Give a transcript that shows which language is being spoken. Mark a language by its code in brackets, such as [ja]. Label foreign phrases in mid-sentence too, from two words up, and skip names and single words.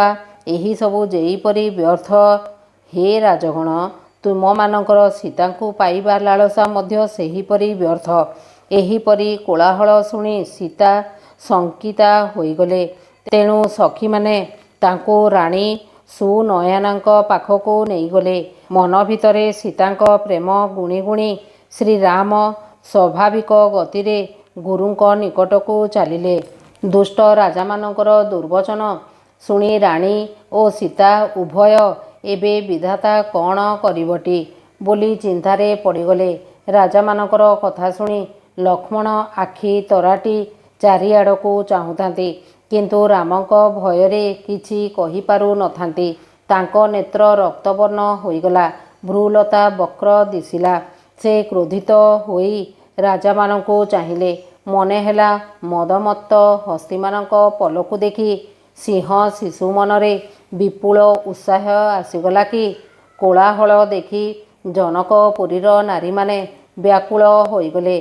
[or] ଏହି ସବୁ ଯେଉଁପରି ବ୍ୟର୍ଥ ହେ ରାଜଗଣ, ତୁମମାନଙ୍କର ସୀତାଙ୍କୁ ପାଇବା ଲାଳସା ମଧ୍ୟ ସେହିପରି ବ୍ୟର୍ଥ। ଏହିପରି କୋଳାହଳ ଶୁଣି ସୀତା ଶଙ୍କିତା ହୋଇଗଲେ। ତେଣୁ ସଖୀ ମାନେ ତାଙ୍କୁ ରାଣୀ ସୁନୟନାଙ୍କ ପାଖକୁ ନେଇଗଲେ। ମନ ଭିତରେ ସୀତାଙ୍କ ପ୍ରେମ ଗୁଣି ଗୁଣି ଶ୍ରୀରାମ ସ୍ୱାଭାବିକ ଗତିରେ ଗୁରୁଙ୍କ ନିକଟକୁ ଚାଲିଲେ। ଦୁଷ୍ଟ ରାଜାମାନଙ୍କର ଦୁର୍ବଚନ ଶୁଣି ରାଣୀ ଓ ସୀତା ଉଭୟ ଏବେ ବିଧାତା କଣ କରିବଟି ବୋଲି ଚିନ୍ତାରେ ପଡ଼ିଗଲେ। ରାଜାମାନଙ୍କର କଥା ଶୁଣି ଲକ୍ଷ୍ମଣ ଆଖି ତରାଟି ଚାରିଆଡ଼କୁ ଚାହୁଁଥାନ୍ତି, କିନ୍ତୁ ରାମଙ୍କ ଭୟରେ କିଛି କହିପାରୁ ନଥାନ୍ତି। ତାଙ୍କ ନେତ୍ର ରକ୍ତବର୍ଣ୍ଣ ହୋଇଗଲା, ଭ୍ରୂଲତା ବକ୍ର ଦିଶିଲା। ସେ କ୍ରୋଧିତ ହୋଇ ରାଜାମାନଙ୍କୁ ଚାହିଁଲେ। ମନେ ହେଲା ମଦମତ୍ତ ହସ୍ତୀମାନଙ୍କ ପଲକୁ ଦେଖି ସିଂହ ଶିଶୁ ମନରେ ବିପୁଳ ଉତ୍ସାହ ଆସିଗଲା କି କୋଳାହଳ ଦେଖି ଜନକପୁରୀର ନାରୀ ମାନେ ବ୍ୟାକୁଳ ହୋଇଗଲେ।